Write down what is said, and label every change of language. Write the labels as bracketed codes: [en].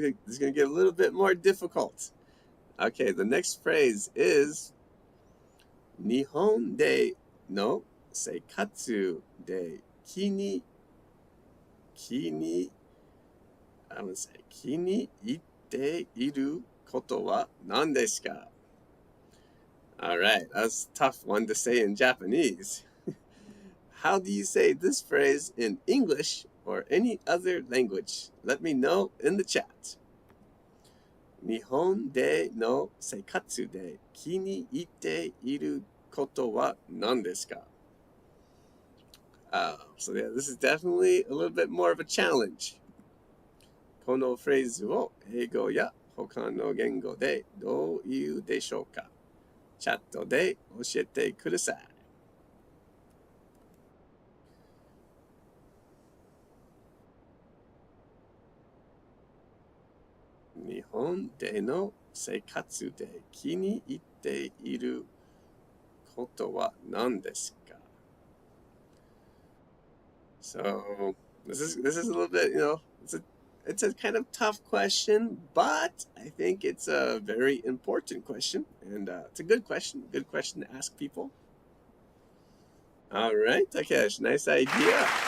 [en] This is going to get a little bit more difficult. Okay, the next phrase is, [ja] Nihon de no seikatsu de [en] I'm going to say, [ja] 気に入っていることは何ですか? [en] All right, that's a tough one to say in Japanese. How do you say this phrase in English or any other language? Let me know in the chat. [ja] 日本での生活で気に入っていることは何ですか? [en] So yeah, this is definitely a little bit more of a challenge. [ja] このフレーズを英語や他の言語でどう言うでしょうか? チャットで教えてください。日本での生活で気に入っていることは何ですか? [en] So this is a little bit, it's a kind of tough question, but I think it's a very important question, and it's a good question to ask people. All right, Takesh, nice idea.